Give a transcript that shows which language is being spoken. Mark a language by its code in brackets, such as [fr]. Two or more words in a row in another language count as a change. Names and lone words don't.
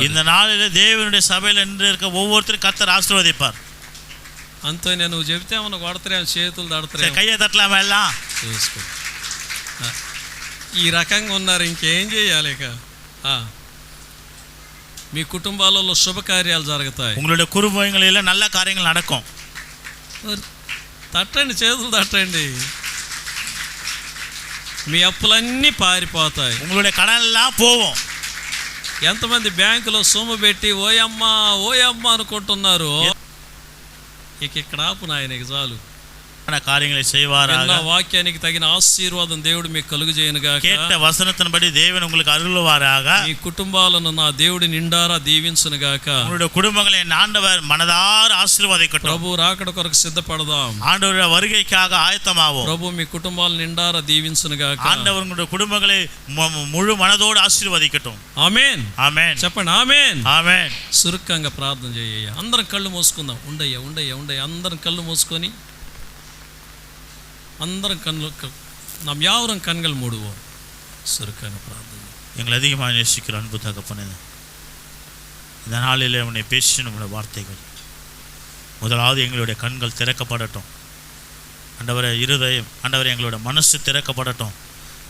[ta] இந்த நாளிலே தேவனுடைய சபையில் என்று இருக்க ஒவ்வொருத்தரும் கர்த்தர் ஆசீர்வதிப்பார். [te] అంతే. నువ్వు చెప్తే ఏమన్నా కొడతారేమో, చేతులు దడతారేమో. [ta] கையை தட்டலாமா எல்லாம்? [te] చూసుకో. ఈ రకంగా ఉన్నారు, ఇంకేం చేయాలి? ఇక మీ కుటుంబాలలో శుభకార్యాలు జరుగుతాయి. [ta] உங்களுடைய குடும்பங்களில் நல்ல காரியங்கள் நடக்கும். [te] తట్టండి, చేతులు తట్టండి. మీ అప్పులన్నీ పారిపోతాయి. [ta] உங்களுடைய கடன் எல்லாம் போகும். [te] ఎంతమంది బ్యాంకులో సొమ్ము పెట్టి ఓయమ్మా ఓయమ్మా అనుకుంటున్నారు? ఇక ఇక్కడ ఆపు నాయనకి చాలు. [ta] காரியங்களை செய்வாராக. [te] వాక్యానికి తగిన ఆశీర్వాదం దేవుడు మీకు కలుగజేయనుగాక. [ta] கேட்ட வசனத்தின்படி தேவன் உங்களுக்கு அருள்வாராக. [te] మీ కుటుంబాలను నా దేవుడి నిండారా దీవించునుగాక. [ta] உங்களுடைய குடும்பங்களை ஆண்டவர் மனதார ஆசீர்வதிக்கட்டும். [te] ప్రభు రాకడ కొరకు సిద్ధపడదాం. [ta] ஆண்டவருடைய வருகைக்காக ஆயத்தமாவோம். [te] ప్రభు మీ కుటుంబాలను నిండారా దీవించునుగాక. [ta] ஆண்டவர் உங்களுடைய குடும்பங்களை முழு மனதோடு ஆசீர்வதிக்கட்டும். [te] ఆమేన్. [ta] ஆமென். [te] చెప్పండి ఆమేన్. [ta] ஆமென். [te] సురుక్కంగా ప్రార్థన చేయ. అందరం కళ్ళు మూసుకుందాం. ఉండయ్యా ఉండయ్యా ఉండయ్యా. అందరం కళ్ళు మూసుకొని అందరం [ta] நாம் யாவரும் கண்கள் மூடுவோம். சுருக்கான பிரார்த்தனை. எங்களை அதிகமாக நேசிக்கிற அன்பு தகப்பனே, இந்த நாளிலே உன்னை பேசி நம்முடைய வார்த்தைகள் முதலாவது எங்களுடைய கண்கள் திறக்கப்படட்டும். ஆண்டவரே, இருதயம் ஆண்டவரே எங்களுடைய மனசு திறக்கப்படட்டும்.